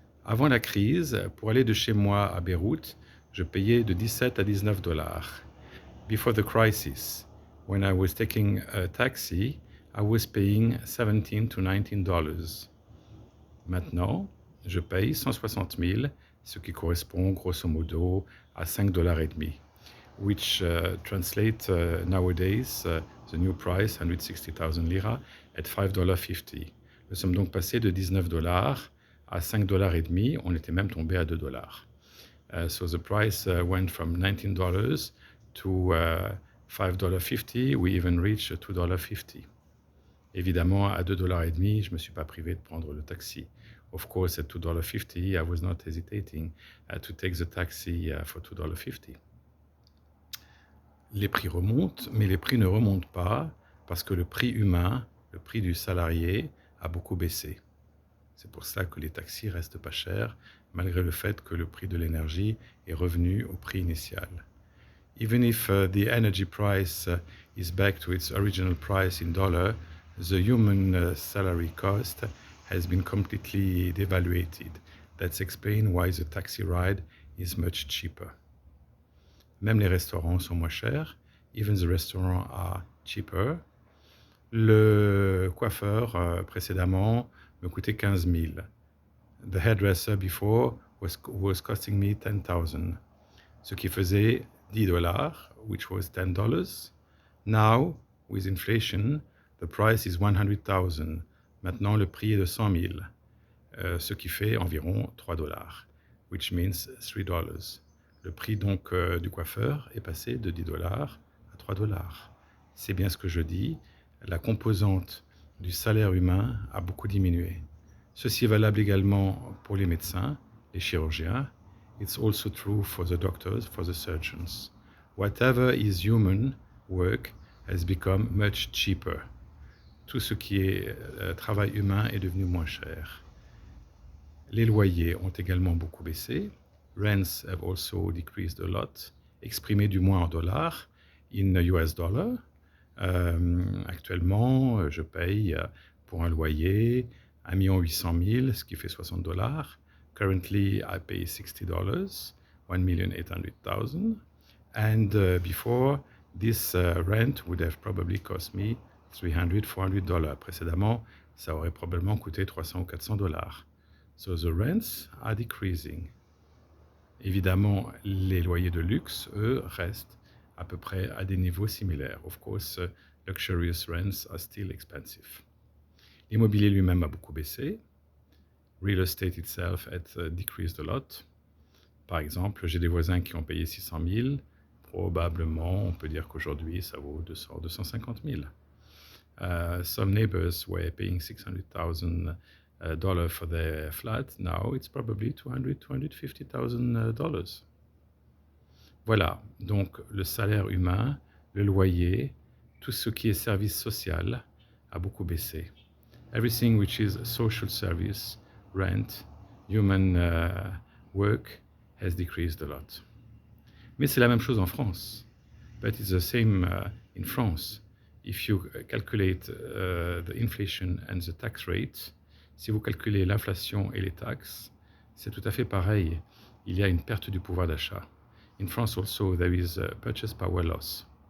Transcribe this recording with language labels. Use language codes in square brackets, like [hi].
[fr] Avant la crise, pour aller de chez moi à Beyrouth, je payais de 17 à 19 dollars. [en] Before the crisis, when I was taking a taxi, I was paying 17 to 19 dollars. [fr] Maintenant, je paye 160 000, ce qui correspond grosso modo à 5 dollars et demi, [en] which translate nowadays the new price, 160,000 lira, at $5.50. [fr] Nous sommes donc passés de 19 dollars à 5 dollars et demi. On était même tombé à 2 dollars. [en] So the price went from $19 to $5.50. We even reached $2.50. [fr] Évidemment, à 2 dollars et demi, je me suis pas privé de prendre le taxi. [en] Of course, at $2.50, I was not hesitating to take the taxi for $2.50. [fr] Les prix remontent, mais les prix ne remontent pas parce que le prix humain, le prix du salarié, a beaucoup baissé. C'est pour ça que les taxis restent pas chers, malgré le fait que le prix de l'énergie est revenu au prix initial. [en] Even if the energy price is back to its original price in dollar, the human salary cost has been completely devaluated. That's explained why the taxi ride is much cheaper. [fr] Même les restaurants sont moins chers. [en] Even the restaurants are cheaper. [fr] Le coiffeur précédemment me coûtait 15 000. [en] The hairdresser before was costing me 10,000. [fr] Ce qui faisait [en] $10, which was $10. Now, with inflation, the price is 100,000. [fr] Maintenant, le prix est de 100 000, ce qui fait environ $3, [en] which means $3. [fr] Le prix donc du coiffeur est passé de $10 à $3. C'est bien ce que je dis. La composante du salaire humain a beaucoup diminué. Ceci est valable également pour les médecins, les chirurgiens. [en] It's also true for the doctors, for the surgeons. Whatever is human work has become much cheaper. [fr] Tout ce qui est travail humain est devenu moins cher. Les loyers ont également beaucoup baissé. [en] Rents have also decreased a lot, [fr] exprimé du moins en dollars, [en] in US dollar. [fr] Actuellement, je paye pour un loyer 1 800 000, ce qui fait $60. [en] Currently, I pay $60, 1,800,000. And before, this rent would have probably cost me $300, $400. [fr] Précédemment, ça aurait probablement coûté 300 ou $400. [en] So the rents are decreasing. [fr] Évidemment, les loyers de luxe, eux, restent à peu près à des niveaux similaires. [en] Of course, luxurious rents are still expensive. [fr] L'immobilier lui-même a beaucoup baissé. [en] Real estate itself had decreased a lot. [fr] Par exemple, j'ai des voisins qui ont payé 600 000. Probablement, on peut dire qu'aujourd'hui, ça vaut 200, 250 000. [en] Some neighbors were paying $600,000 for their flat. Now it's probably $250,000. [fr] Voilà, donc le salaire humain, le loyer, tout ce qui est service social a beaucoup baissé. [en] Everything which is social service, rent, human work has decreased a lot. [fr] Mais c'est la même chose en France. [en] But it's the same in France. If you calculate the inflation and the tax rate, [fr] si vous calculez l'inflation et les taxes, c'est tout à fait pareil. Il y a une perte du pouvoir d'achat. [en] In France also, there is a purchase power loss.